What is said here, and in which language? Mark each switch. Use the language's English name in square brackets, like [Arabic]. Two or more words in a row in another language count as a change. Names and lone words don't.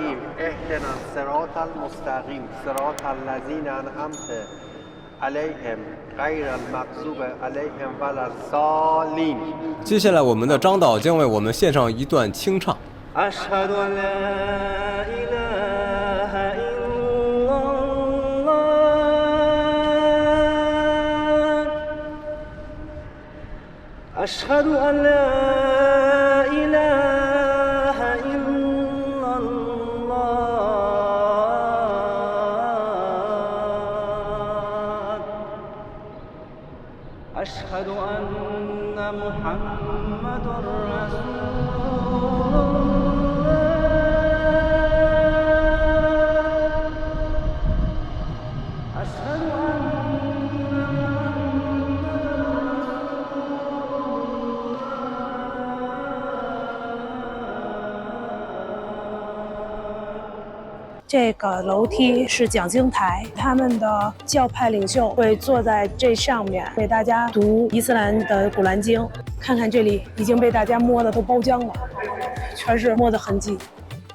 [Chinese] 接下来我们的张导将为我们献上一段清唱。 [Arabic] أشهد أن لا إله إلا الله أشهد أن محمد رسول الله أشهد أن [Chinese] 这个楼梯是讲经台，他们的教派领袖会坐在这上面为大家读伊斯兰的古兰经。看看这里已经被大家摸的都包浆了，全是摸的痕迹。